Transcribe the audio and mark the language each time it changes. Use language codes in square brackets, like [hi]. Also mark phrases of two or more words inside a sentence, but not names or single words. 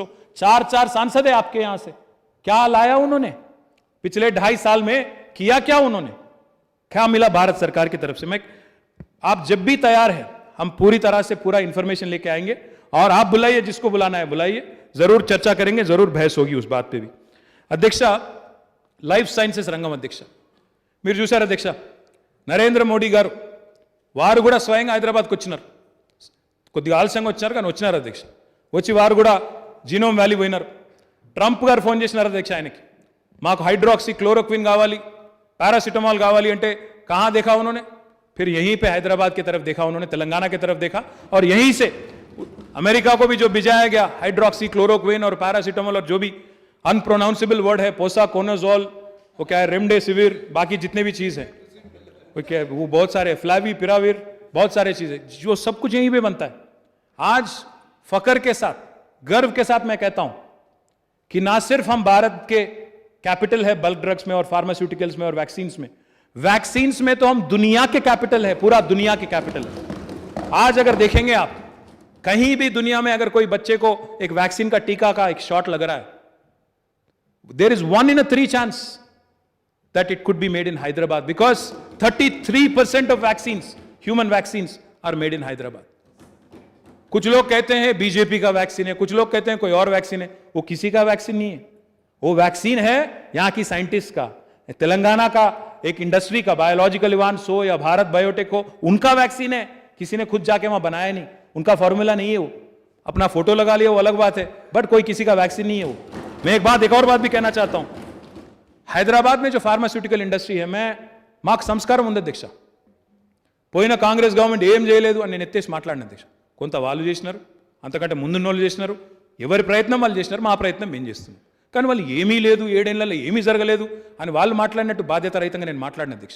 [hi] 4 सांसद है आपके यहां से, क्या लाया उन्होंने पिछले 2.5 साल में? किया क्या उन्होंने? क्या मिला भारत सरकार की तरफ से? आप जब भी तैयार है, हम पूरी तरह से पूरा इंफॉर्मेशन लेके आएंगे, और आप बुलाइए, जिसको बुलाना है बुलाइए, जरूर चर्चा करेंगे, जरूर बहस होगी उस बात पे भी. अध्यक्ष, [en] life sciences [te] రంగం అధ్యక్ష, మీరు చూశారు అధ్యక్ష, నరేంద్ర మోడీ గారు వారు కూడా స్వయంగా హైదరాబాద్కి వచ్చినారు. కొద్దిగా ఆలస్యంగా వచ్చారు కానీ వచ్చినారు అధ్యక్ష. వచ్చి వారు కూడా జీనోమ్ వ్యాలీ పోయినారు. ట్రంప్ గారు ఫోన్ చేసినారు అధ్యక్ష ఆయనకి, మాకు हाइड्रोक्सी क्लोरोक्विन కావాలి, पैरासिटामोल కావాలి అంటే [hi] कहाँ देखा उन्होंने? फिर यहीं पे हैदराबाद की तरफ देखा उन्होंने, तेलंगाना की तरफ देखा, और यहीं से अमेरिका को भी जो भिजाया गया हाइड्रोक्सी क्लोरोक्विन और पैरासिटामोल और जो भी [en] unpronounceable word [hi] है, पोसाकोनाजोल, वो क्या है, रेमडेसिविर, बाकी जितने भी चीज़ हैं वो क्या है, वो बहुत सारे, फ्लैवी पिराविर, बहुत सारे चीज़ें, जो सब कुछ यहीं पे बनता है. आज फकर के साथ, गर्व के साथ मैं कहता हूं कि ना सिर्फ हम भारत के कैपिटल है [en] bulk drugs [hi] में और फार्मास्यूटिकल्स में और वैक्सीन्स में तो हम दुनिया के कैपिटल है, पूरा दुनिया के कैपिटल है. आज अगर देखेंगे आप, कहीं भी दुनिया में अगर कोई बच्चे को एक वैक्सीन का टीका का एक शॉट लग रहा है, [en] there is 1 in 3 chance that it could be made in Hyderabad, because 33% of vaccines, human vaccines, are made in Hyderabad. [hi] कुछ लोग कहते हैं बीजेपी का वैक्सीन है, कुछ लोग कहते हैं कोई और वैक्सीन है. वो किसी का वैक्सीन नहीं है, वो वैक्सीन है यहां की साइंटिस्ट का, तेलंगाना का एक इंडस्ट्री का बायोलॉजिकल इवांस हो या भारत बायोटेक हो, उनका वैक्सीन है, किसी ने खुद जाके वहां बनाया नहीं, उनका फॉर्मूला नहीं है वो, अपना फोटो लगा लिया वो अलग बात है, बट कोई किसी का वैक्सीन नहीं है वो। मैं एक और बात भी कहना चाहता हूं, हैदराबाद में जो [en] pharmaceutical industry [hi] है, मैं [te] మాకు సంస్కారం ఉంది అధ్యక్ష, పోయిన కాంగ్రెస్ గవర్నమెంట్ ఏం చేయలేదు అని నేను ఎత్తేసి మాట్లాడిన అధ్యక్ష. కొంత వాళ్ళు చేసినారు, అంతకంటే ముందున్న వాళ్ళు చేసినారు, ఎవరి ప్రయత్నం వాళ్ళు చేసినారు, మా ప్రయత్నం మేము చేస్తున్నాం. కానీ వాళ్ళు ఏమీ లేదు, 7 ఏళ్లలో ఏమీ జరగలేదు అని వాళ్ళు మాట్లాడినట్టు బాధ్యత రహితంగా నేను మాట్లాడిన అధ్యక్ష.